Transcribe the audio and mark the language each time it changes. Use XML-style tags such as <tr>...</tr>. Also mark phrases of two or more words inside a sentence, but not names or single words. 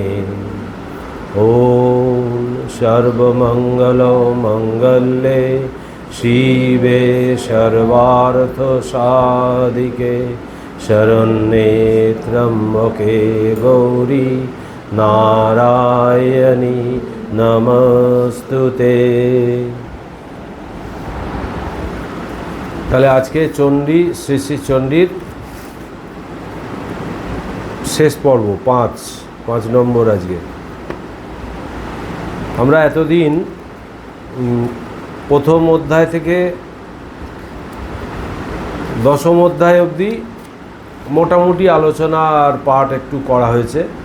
<sa>ॐ सर्वमङ्गलमङ्गल्ये शिवे सर्वार्थसाधिके शरण्ये त्र्यम्बके गौरी नारायणी नमस्तुते।</sa> <bn>তাহলে আজকে চণ্ডী শ্রী শ্রী চণ্ডীর শেষ পর্ব পাঁচ নম্বর। আজকে আমরা এতদিন প্রথম অধ্যায় থেকে দশম অধ্যায় অবধি মোটামুটি আলোচনা আর পাঠ একটু করা হয়েছে।</bn>